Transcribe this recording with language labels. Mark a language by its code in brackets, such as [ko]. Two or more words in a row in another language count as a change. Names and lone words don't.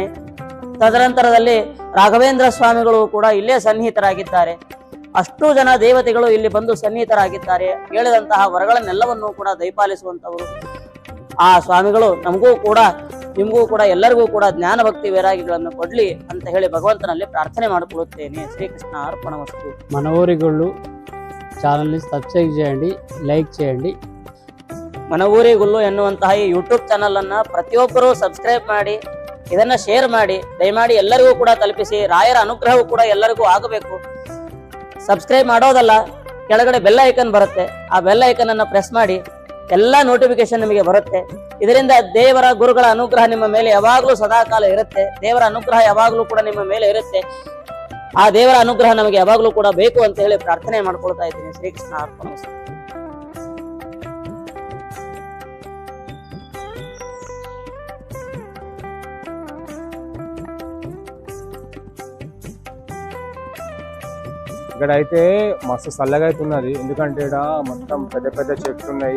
[kn] ತದನಂತರದಲ್ಲಿ ರಾಘವೇಂದ್ರ ಸ್ವಾಮಿಗಳು ಕೂಡ ಇಲ್ಲೇ ಸನ್ನಿಹಿತರಾಗಿದ್ದಾರೆ. ಅಷ್ಟು ಜನ ದೇವತೆಗಳು ಇಲ್ಲಿ ಬಂದು ಸನ್ನಿಹಿತರಾಗಿದ್ದಾರೆ. ಹೇಳಿದಂತಹ ವರಗಳನ್ನೆಲ್ಲವನ್ನೂ ಕೂಡ ದಯಪಾಲಿಸುವಂತವರು ಆ ಸ್ವಾಮಿಗಳು ನಮಗೂ ಕೂಡ ನಿಮಗೂ ಕೂಡ ಎಲ್ಲರಿಗೂ ಕೂಡ ಜ್ಞಾನ ಭಕ್ತಿ ವೈರಾಗ್ಯಗಳನ್ನು ಕೊಡ್ಲಿ ಅಂತ ಹೇಳಿ ಭಗವಂತನಲ್ಲಿ ಪ್ರಾರ್ಥನೆ ಮಾಡಿಕೊಳ್ಳುತ್ತೇನೆ. [te] శ్రీకృష్ణ అర్పణమస్తు. మన ఊరి గుళ్ళు ఛానల్ని సబ్స్క్రైబ్ చేయండి, లైక్ చేయండి. [kn] మన ಊರಿ ಗುಲ್ಲು ಎನ್ನುವಂತಹ ಈ [en] YouTube channel [kn] ಅನ್ನ ಪ್ರತಿಯೊಬ್ಬರು ಸಬ್ಸ್ಕ್ರೈಬ್ ಮಾಡಿ, ಇದನ್ನ ಶೇರ್ ಮಾಡಿ, ದಯಮಾಡಿ ಎಲ್ಲರಿಗೂ ಕೂಡ ತಲುಪಿಸಿ. ರಾಯರ ಅನುಗ್ರಹವೂ ಕೂಡ ಎಲ್ಲರಿಗೂ ಆಗಬೇಕು. ಸಬ್ಸ್ಕ್ರೈಬ್ ಮಾಡೋದಲ್ಲ, ಕೆಳಗಡೆ [en] bell icon [kn] ಬರುತ್ತೆ, ಆ [en] bell icon [kn] ಅನ್ನ ಪ್ರೆಸ್ ಮಾಡಿ, ಎಲ್ಲ ನೋಟಿಫಿಕೇಶನ್ ನಿಮಗೆ ಬರುತ್ತೆ. ಇದರಿಂದ ದೇವರ ಗುರುಗಳ ಅನುಗ್ರಹ ನಿಮ್ಮ ಮೇಲೆ ಯಾವಾಗಲೂ ಸದಾಕಾಲ ಇರುತ್ತೆ. ದೇವರ ಅನುಗ್ರಹ ಯಾವಾಗಲೂ ಕೂಡ ನಿಮ್ಮ ಮೇಲೆ ಇರುತ್ತೆ. ಆ ದೇವರ ಅನುಗ್ರಹ ನಮಗೆ ಯಾವಾಗಲೂ ಕೂಡ ಬೇಕು ಅಂತ ಹೇಳಿ ಪ್ರಾರ್ಥನೆ ಮಾಡ್ಕೊಳ್ತಾ ಇದ್ದೀನಿ. ಶ್ರೀಕೃಷ್ಣ ಅರ್ಪಣಮಸ್ತು. [te] ఇక్కడ అయితే మస్తు చల్లగా అయితే ఉన్నది, ఎందుకంటే ఇక్కడ మొత్తం పెద్ద పెద్ద చెట్లు ఉన్నాయి.